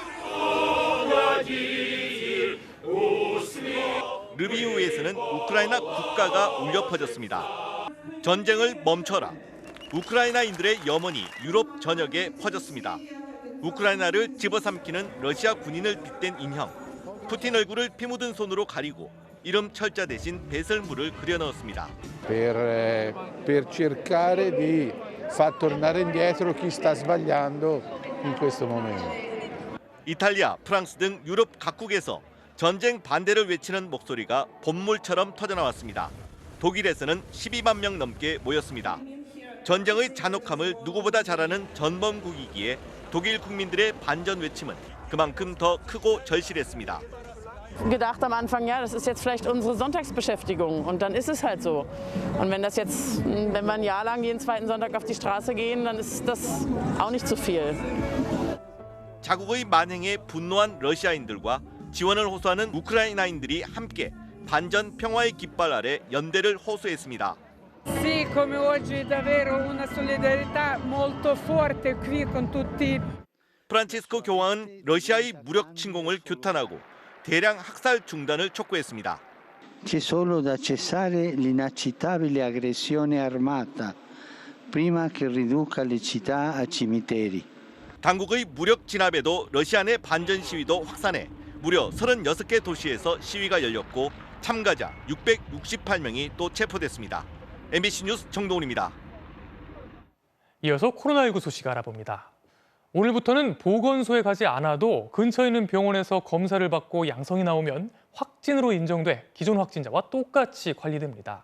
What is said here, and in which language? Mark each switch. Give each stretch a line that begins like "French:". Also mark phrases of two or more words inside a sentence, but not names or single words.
Korean: 르비우에서는 우크라이나 국가가 울려 퍼졌습니다. 전쟁을 멈춰라. 우크라이나인들의 염원이 유럽 전역에 퍼졌습니다. 우크라이나를 집어삼키는 러시아 군인을 빗댄 인형. 푸틴 얼굴을 피 묻은 손으로 가리고 이름 철자 대신 배설물을 그려 넣었습니다.
Italian: per cercare di far tornare indietro chi sta sbagliando in questo momento.
Korean: 이탈리아, 프랑스 등 유럽 각국에서 전쟁 반대를 외치는 목소리가 봇물처럼 터져나왔습니다. 독일에서는 12만 명 넘게 모였습니다. 전쟁의 잔혹함을 누구보다 잘 아는 전범국이기에 독일 국민들의 반전 외침은 그만큼 더 크고 절실했습니다.
German: gedacht am Anfang, ja, das ist jetzt vielleicht unsere Sonntagsbeschäftigung und dann ist es halt so. Und wenn wir ein Jahr lang jeden zweiten Sonntag auf die Straße gehen, dann ist das auch nicht zu viel.
Korean: 자국의 만행에 분노한 러시아인들과 지원을 호소하는 우크라이나인들이 함께 반전 평화의 깃발 아래 연대를 호소했습니다.
Italian: Sì, come oggi davvero una solidarietà molto forte qui con tutti.
Korean: 프란치스코 교황은 러시아의 무력 침공을 규탄하고 대량 학살 중단을 촉구했습니다.
Italian: C'è solo da cessare l'inaccettabile aggressione armata prima che riduca le città a cimiteri.
Korean: 당국의 무력 진압에도 러시아 내 반전 시위도 확산해 무려 36개 도시에서 시위가 열렸고 참가자 668명이 또 체포됐습니다. MBC 뉴스 정동훈입니다. 이어서 코로나19 소식 알아봅니다. 오늘부터는 보건소에 가지 않아도 근처에 있는 병원에서 검사를 받고 양성이 나오면 확진으로 인정돼 기존 확진자와 똑같이 관리됩니다.